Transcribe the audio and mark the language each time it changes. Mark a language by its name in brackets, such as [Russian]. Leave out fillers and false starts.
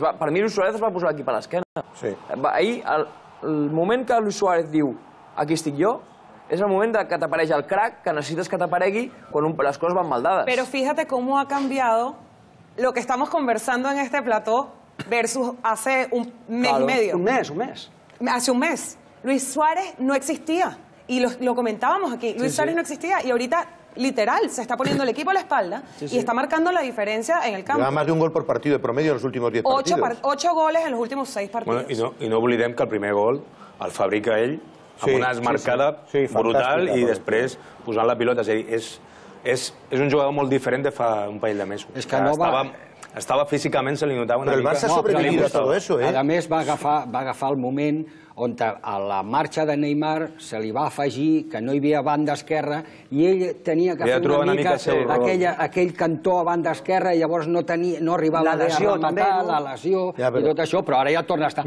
[Catalan] Per mi Luis Suárez es va posar l'equip a l'esquena. Ahir, el moment que Luis Suárez diu aquí estic jo, és el moment que t'apareix el crack que necessites que t'aparegui quan les coses van mal dades. [Spanish] Pero fíjate cómo ha cambiado lo que estamos conversando en este plató versus hace un mes y medio. Un mes. Hace un mes. Luis Suárez no existía. Y lo comentábamos aquí. Luis Suárez no existía. Y ahorita, literal, se está poniendo el equipo a la espalda y está marcando la diferencia en el campo. Lleva más de un gol por partido de promedio en los últimos 10 partidos. 8 goles en los últimos 6 partidos. [Catalan] I no oblidem que el primer gol el fabrica ell amb una esmarcada brutal i després posant la pilota. És un jugador molt diferent de fa un parell de mesos. És que no va... Estava físicament, se li notava una mica... Però [Spanish] el Barça ha sobrevivido a todo eso, ¿eh? [Catalan] A més, va agafar el moment on a la marxa de Neymar se li va afegir que no hi havia banda esquerra i ell tenia que fer una mica aquell cantó a banda esquerra i llavors no arribava a rematar la lesió i tot això, però ara ja torna a estar.